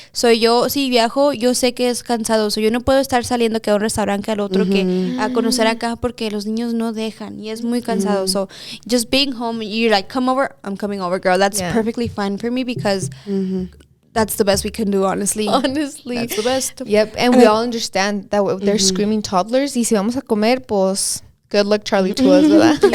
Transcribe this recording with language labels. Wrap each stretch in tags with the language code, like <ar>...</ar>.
<es>So yo, si viajo, yo sé que es cansado. So yo no puedo estar saliendo que a un restaurante que al otro, que a conocer acá, porque los niños no dejan. Y es muy cansado.</es> <en>So just being home, you're like, come over, I'm coming over, girl. That's Yeah. perfectly fine for me because that's the best we can do, honestly. Honestly. That's the best. Yep, and we all understand that they're screaming toddlers.</en> <es>Y si vamos a comer, pues,</es> <en>good luck, Charlie, to us,</en> <es>¿verdad?</es>